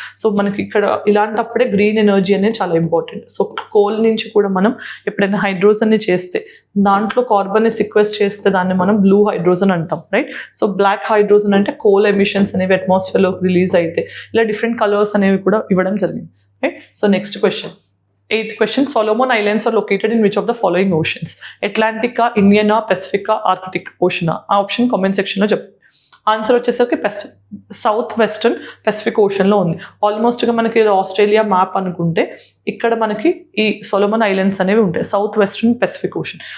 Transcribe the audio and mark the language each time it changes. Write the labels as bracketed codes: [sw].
[te] So మనకి ఇక్కడ ఇలాంటప్పుడే గ్రీన్ ఎనర్జీ అనేది చాలా ఇంపార్టెంట్. సో కోల్ నుంచి కూడా మనం ఎప్పుడైనా హైడ్రోజన్ని చేస్తే దాంట్లో కార్బన్ని సిక్వెస్ట్ చేస్తే దాన్ని మనం బ్లూ హైడ్రోజన్ అంటాం, రైట్? సో బ్లాక్ హైడ్రోజన్ అంటే కోల్ ఎమిషన్స్ అనేవి అట్మాస్ఫియర్లోకి రిలీజ్ అయితే ఇలా డిఫరెంట్ కలర్స్ అనేవి కూడా ఇవ్వడం జరిగింది, right? [en] So next question, 8th question, Solomon Islands are located in which of the following oceans? Atlantica, Indiana, Pacifica, Arctic Ocean. [te] ఆ ఆప్షన్ కామెంట్ సెక్షన్లో చెప్పండి. ఆన్సర్ వచ్చేసరికి సౌత్ వెస్టర్న్ పెసిఫిక్ ఓషన్లో ఉంది. ఆల్మోస్ట్గా మనకి ఆస్ట్రేలియా మ్యాప్ అనుకుంటే ఇక్కడ మనకి ఈ సొలొమన్ ఐలాండ్స్ అనేవి ఉంటాయి, సౌత్ వెస్టర్న్ పెసిఫిక్ ఓషన్.